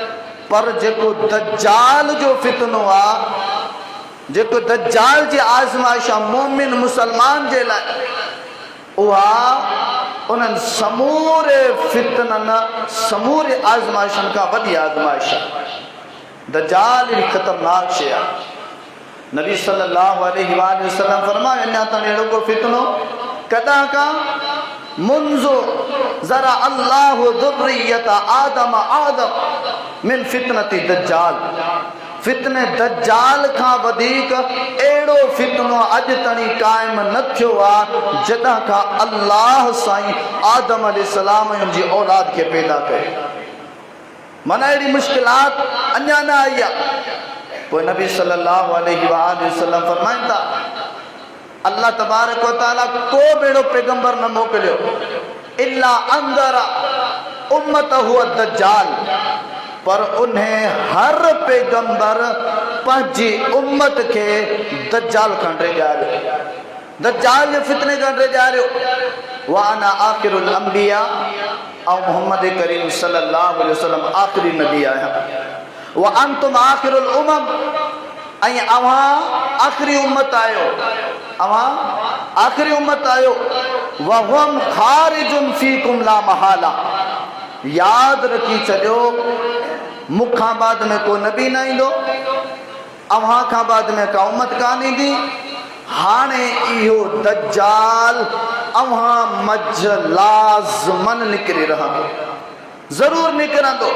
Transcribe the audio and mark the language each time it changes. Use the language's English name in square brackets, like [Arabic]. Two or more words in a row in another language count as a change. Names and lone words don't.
[Sindhi] पर जेको दज्जाल जो फितनो आहे, जेको दज्जाल जी आज़माइश आहे मोमिन मुसलमान जे लाइ, उहा उन्हनि समूरे फितननि, समूरे आज़माइशनि खां वॾी आज़माइश आहे। दज्जाल ही ख़तरनाक शइ आहे। नबी [Arabic] صلى الله عليه وسلم [Sindhi] फरमायो, अञा ताईं अहिड़ो को फितनो कॾहिं खां [Arabic] منذ ذرأ الله ذرية آدم من فتنة الدجال. [Sindhi] फितने दज्जाल खां वधीक अहिड़ो फितनो अॼु ताईं क़ाइमु न थियो आहे जॾहिं खां अल्लाह साईं आदम अलैहिस्सलाम जी औलाद खे पैदा कयो। माना अहिड़ी मुश्किलात अञा न आई आहे। पोइ नबी [Arabic] صلى الله عليه وسلم [Sindhi] फरमाइनि था, [Arabic] الله تبارك وتعالى [Sindhi] को बेड़ो पैगंबर न मोकिलियो [Arabic] إلا أنذر أمته الدجال, [Sindhi] पर उन्हें हर पैगंबर पंहिंजी उम्मत खे दज्जाल खां ॾियारियो, दज्जाल जे फितने खां ॾियारियो। [Arabic] وأنا آخر الأنبياء, [Sindhi] ऐं मोहम्मद करीम [Arabic] صلى الله عليه وسلم [Sindhi] आखिरी नबी आहियां। [Arabic] وأنتم آخر الأمم, [Sindhi] ऐं अव्हां आखिरी उम्मत आहियो, अव्हां आखिरी उम्मत आहियो। [Arabic] وهم خارج فيكم لا محالة, [Sindhi] यादि रखी छॾियो मूंखां बाद में को नबी न ईंदो, अव्हां खां बाद में का उम्मत कान ईंदी। हाणे इहो दज्जाल अव्हां मझ लाज़मन निकिरी रहंदो, ज़रूर निकिरंदो।